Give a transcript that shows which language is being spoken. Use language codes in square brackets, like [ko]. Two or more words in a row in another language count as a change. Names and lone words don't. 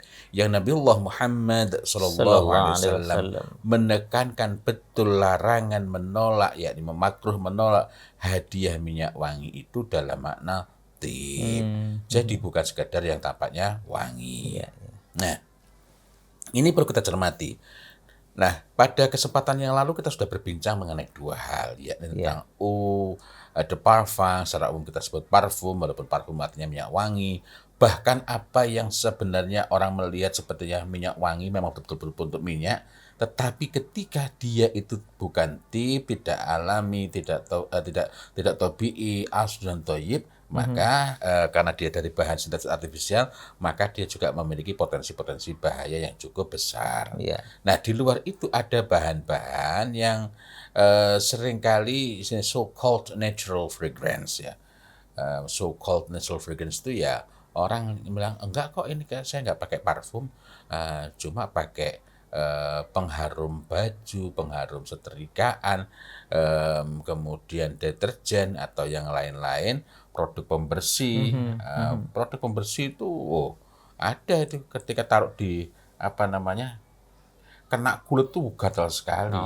[id] Yang Nabiullah Muhammad SAW menekankan betul larangan menolak, yakni memakruh menolak hadiah minyak wangi itu dalam makna tib. Jadi bukan sekadar yang tampaknya wangi. Nah, ini perlu kita cermati. Nah, pada kesempatan yang lalu kita sudah berbincang mengenai dua hal, yakni tentang [fr] eau de parfum, [id] secara umum kita sebut parfum, walaupun parfum artinya minyak wangi. Bahkan apa yang sebenarnya orang melihat sepertinya minyak wangi memang betul-betul untuk minyak, tetapi ketika dia itu bukan tib, tidak alami, tidak tabi'i, asli dan thayyib, maka karena dia dari bahan sintetis artifisial, maka dia juga memiliki potensi-potensi bahaya yang cukup besar. Nah, di luar itu ada bahan-bahan yang seringkali [en] so-called natural fragrance [id] ya. [en] So-called natural fragrance [id] itu ya orang bilang, enggak kok ini saya nggak pakai parfum, cuma pakai pengharum baju, pengharum setrikaan, kemudian deterjen atau yang lain-lain, produk pembersih. Produk pembersih itu ada itu ketika taruh di kena kulit tuh gatal sekali.